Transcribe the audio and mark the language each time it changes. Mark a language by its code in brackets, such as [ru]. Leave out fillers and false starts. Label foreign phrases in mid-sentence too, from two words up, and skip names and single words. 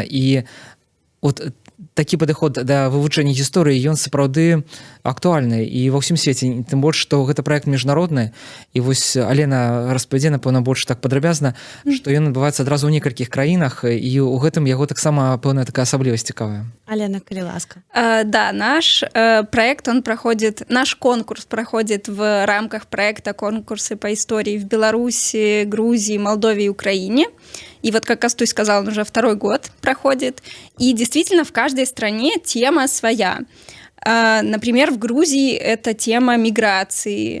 [be] І от такі падыход да вывучэння гісторыі, ён сапраўды актуальны і ва ўсім свеце, тым больш, што гэта праект міжнародны. І вось Алена распавядзе, напэўна, больш так падрабязна, што ён адбываецца адразу ў некалькіх краінах, і ў гэтым яго таксама пэўная такая асаблівасць цікавая. Алена, калі ласка. [ru] Да, наш проект, наш конкурс проходит в рамках проекта «Конкурсы по истории» в Беларуси, Грузии, Молдове и Украине. И вот, как Кастусь сказал, он уже 2-й год проходит. И действительно, в каждой стране тема своя. Например, в Грузии это тема миграции.